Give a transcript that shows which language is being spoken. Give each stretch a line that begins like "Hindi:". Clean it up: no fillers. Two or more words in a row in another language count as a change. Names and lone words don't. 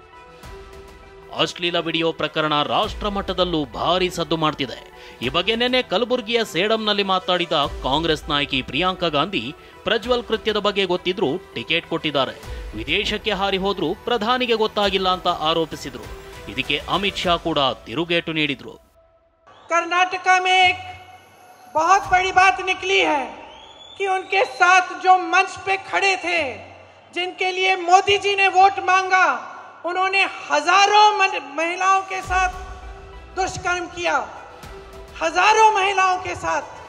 Kannada: ಅಶ್ಲೀಲ ವಿಡಿಯೋ ಪ್ರಕರಣ ರಾಷ್ಟ್ರ ಮಟ್ಟದಲ್ಲೂ ಭಾರಿ ಸದ್ದು ಮಾಡ್ತಿದೆ. ಈ ಬಗ್ಗೆ ನಿನ್ನೆ ಕಲಬುರಗಿಯ ಸೇಡಂನಲ್ಲಿ ಮಾತಾಡಿದ ಕಾಂಗ್ರೆಸ್ ನಾಯಕಿ ಪ್ರಿಯಾಂಕಾ ಗಾಂಧಿ, ಪ್ರಜ್ವಲ್ ಕೃತ್ಯದ ಬಗ್ಗೆ ಗೊತ್ತಿದ್ರೂ ಟಿಕೆಟ್ ಕೊಟ್ಟಿದ್ದಾರೆ, ವಿದೇಶಕ್ಕೆ ಹಾರಿ ಹೋದ್ರೂ ಪ್ರಧಾನಿಗೆ ಗೊತ್ತಾಗಿಲ್ಲ ಅಂತ ಆರೋಪಿಸಿದ್ರು. ಇದಕ್ಕೆ ಅಮಿತ್ ಶಾ ಕೂಡ ತಿರುಗೇಟು ನೀಡಿದ್ರು.
Hindi: कर्नाटक में एक बहुत बड़ी बात निकली है कि उनके साथ जो मंच पे खड़े थे, जिनके लिए मोदी जी ने वोट मांगा, उन्होंने हजारों महिलाओं के साथ दुष्कर्म किया, हजारों महिलाओं के साथ।